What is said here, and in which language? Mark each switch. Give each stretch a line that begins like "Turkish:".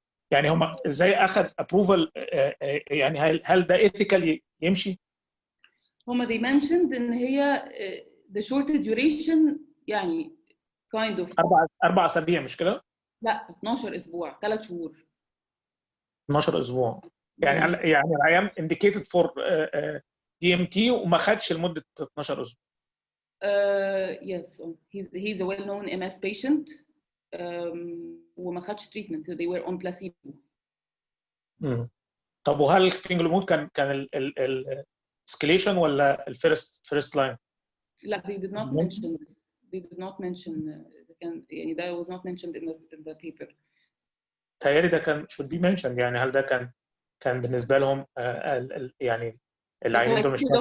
Arabic: يعني هم ازاي اخذ ابروفال يعني هل ده ايثيكال يمشي؟ هم
English: they mentioned
Arabic: ان هي
English: the short duration
Arabic: يعني
English: kind of
Arabic: 4 اسابيع مش كده؟ لا 12 اسبوع 3 شهور 12 اسبوع يعني العيان
English: indicated for DMT
Arabic: وما خدش لمده 12 اسبوع.
English: Yes, he's a well-known MS patient
Arabic: وما خدش
English: treatment. They were on placebo.
Arabic: طب وهل الفينجلومود كان الاسكليشن ولا الفيرست لاين؟
English: لا they did not mention this. They did not mention
Arabic: يعني
English: that was not mentioned in the paper.
Arabic: تهيألي ده كان
English: should be mentioned
Arabic: يعني هل ده كان بالنسبه لهم يعني العينين دول مش